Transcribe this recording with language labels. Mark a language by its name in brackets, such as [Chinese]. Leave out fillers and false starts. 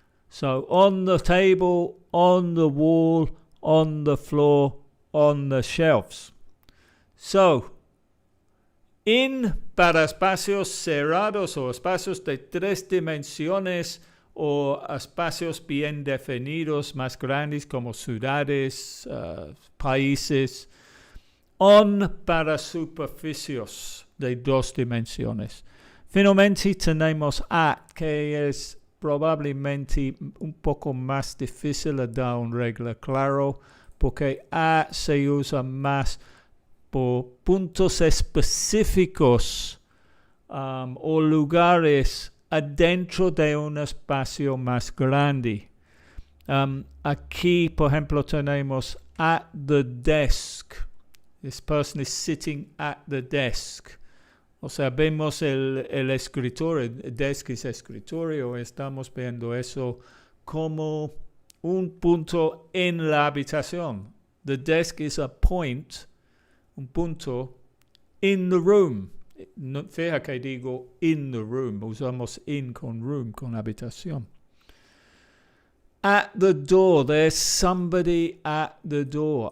[English] So, on the table, on the wall, on the floor, on the shelves. [Spanish] So, para espacios cerrados o espacios de 3 dimensiones o espacios bien definidos más grandes como ciudades, países. On para superficies de 2 dimensiones. Finalmente tenemos at, que es probablemente un poco más difícil de dar una regla claro, porque at se usa más por puntos específicos o lugares adentro de un espacio más grande. Aquí, por ejemplo, tenemos [English] at the desk. This person is sitting at the desk. [Spanish] O sea, vemos el escritorio, el desk es escritorio, estamos viendo eso como un punto en la habitación. [English] The desk is a point, [Spanish] un punto, [English] in the room. [Spanish] No, fija que digo [English] in the room, [Spanish] usamos in con room, con habitación. [English] At the door, there's somebody at the door.